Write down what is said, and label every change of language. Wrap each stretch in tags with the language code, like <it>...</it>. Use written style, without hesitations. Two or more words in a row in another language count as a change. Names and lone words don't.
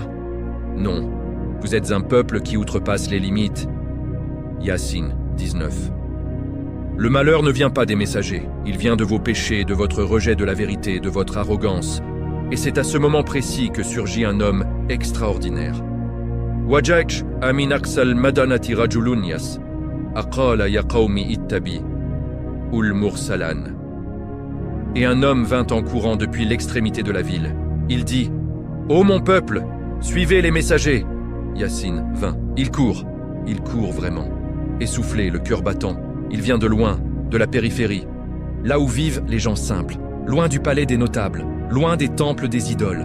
<fr>Non. Vous êtes un peuple qui outrepasse les limites. Yassine 19. Le malheur ne vient pas des messagers, il vient de vos péchés, de votre rejet de la vérité, de votre arrogance. Et c'est à ce moment précis que surgit un homme extraordinaire.</fr> <ar>وجاء من أقصى المدينة رجل يسعى قال يا قوم اتبعوا المرسلين.</ar> <fr>Et un homme vint en courant depuis l'extrémité de la ville. Il dit « Ô mon peuple, suivez les messagers !» Yassine 20. Il court vraiment. essoufflé, le cœur battant. Il vient de loin, de la périphérie, là où vivent les gens simples, loin du palais des notables, loin des temples des idoles.</fr>